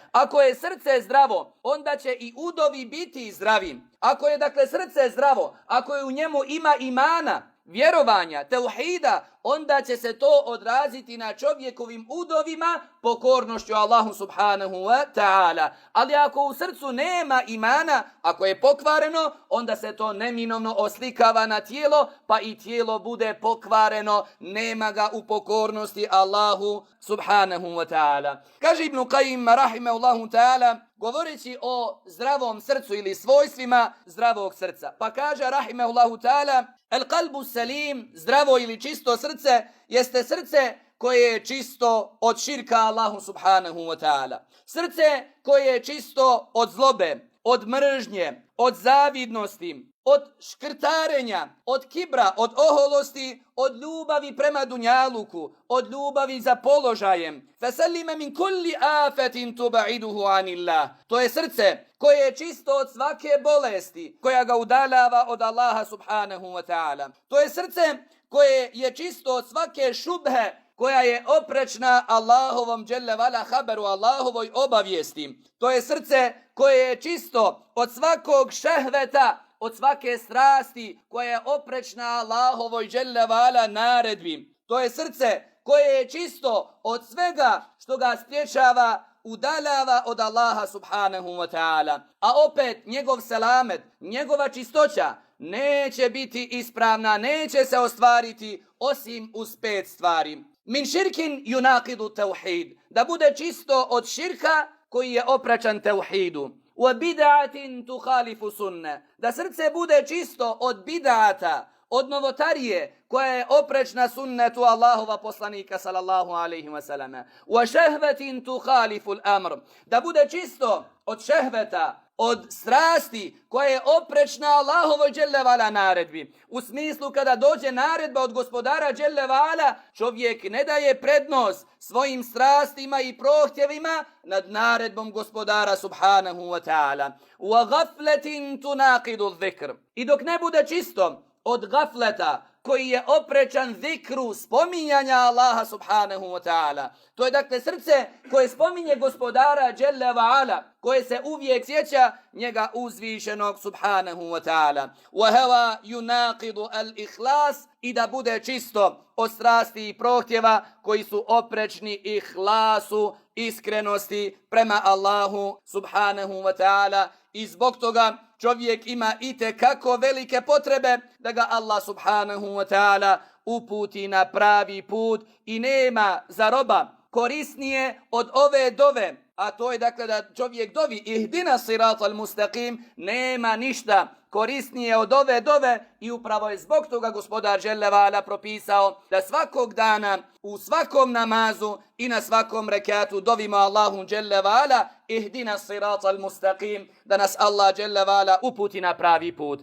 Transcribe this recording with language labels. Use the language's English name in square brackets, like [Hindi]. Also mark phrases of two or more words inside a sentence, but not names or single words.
[Bosnian] Ako je srce zdravo, onda će i udovi biti zdravi. Ako je dakle srce zdravo, ako je u njemu ima imana, vjerovanja, tauhida, onda će se to odraziti na čovjekovim udovima pokornošću Allahu [Arabic] سبحانه وتعالى. [Bosnian] Ali ako u srcu nema imana, ako je pokvareno, onda se to neminovno oslikava na tijelo, pa i tijelo bude pokvareno, nema ga u pokornosti Allahu [Arabic] سبحانه وتعالى. [Bosnian] Kaže Ibn Qayyim [Arabic] رحمه الله تعالى: [Bosnian] govoreći o zdravom srcu ili svojstvima zdravog srca. Pa kaže [Arabic] رحمه الله تعالى، القلب السليم, [Bosnian] zdravo ili čisto srce, jeste srce koje je čisto od širka Allahu [Arabic] سبحانه وتعالى. [Bosnian] Srce koje je čisto od zlobe, od mržnje, od zavidnosti, od škrtarenja, od kibra, od oholosti, od ljubavi prema dunjaluku, od ljubavi za položajem. [Arabic] فسليم من كل آفة تباعده عن الله. [Bosnian] To je srce koje je čisto od svake bolesti koja ga udaljava od Allaha [Arabic] سبحانه وتعالى. [Bosnian] To je srce koje je čisto od svake šubhe koja je oprečna Allahovom [Arabic] جل وعلا [Bosnian] haberu, Allahovoj obavijesti. To je srce koje je čisto od svakog šehveta, od svake strasti koja je oprečna Allahovoj [Arabic] جل وعلا [Bosnian] naredbi. To je srce koje je čisto od svega što ga spriječava, udaljava od Allaha [Arabic] سبحانه وتعالى. [Bosnian] A opet njegov selamet, njegova čistoća neće biti ispravna, neće se ostvariti osim uz 5 stvari. [Arabic] من شرك يناقض توحيد, [Bosnian] da bude čisto od širka koji je oprečan tauhidu. [Arabic] وبدعة تخالف سنة, [Bosnian] da srce bude čisto od bid'ata, od novotarije koja je oprečna sunnetu Allahova poslanika [Arabic] صلى الله عليه وسلم. وشهوة تخالف الأمر, [Bosnian] da bude čisto od šehveta, od strasti koja je oprečna Allahovoj [Arabic] جل وعلا [Bosnian] naredbi. U smislu kada dođe naredba od gospodara [Arabic] جل وعلا, [Bosnian] čovjek ne daje prednost svojim strastima i prohtjevima nad naredbom gospodara [Arabic] سبحانه وتعالى. وغفلة تناقض ذكر, [Bosnian] i dok ne bude čisto od gafleta koji je oprečan zikru, spominjanja Allaha [Arabic] سبحانه وتعالى. [Bosnian] To je dakle srce koje spominje gospodara [Arabic] جل وعلا, [Bosnian] koje se uvijek sjeća njega uzvišenog [Arabic] سبحانه وتعالى. وهوى يناقض الإخلاص, [Bosnian] i da bude čisto od strasti i prohtjeva koji su oprečni ihlasu, iskrenosti prema Allahu [Arabic] سبحانه وتعالى. [Bosnian] I zbog toga čovjek ima itekako velike potrebe da ga Allah [Arabic] سبحانه وتعالى [Bosnian] uputi na pravi put, i nema za roba korisnije od ove dove, a to je dakle da čovjek dovi [Arabic] اهدنا الصراط المستقيم, [Bosnian] nema ništa korisnije od ove dove, i upravo je zbog toga gospodar [Arabic] جل وعلا [Bosnian] propisao da svakog dana u svakom namazu i na svakom rekatu dovimo Allahu [Arabic] جل وعلا اهدنا الصراط المستقيم, [Bosnian] da nas Allah [Arabic] جل وعلا [Bosnian] uputi na pravi put.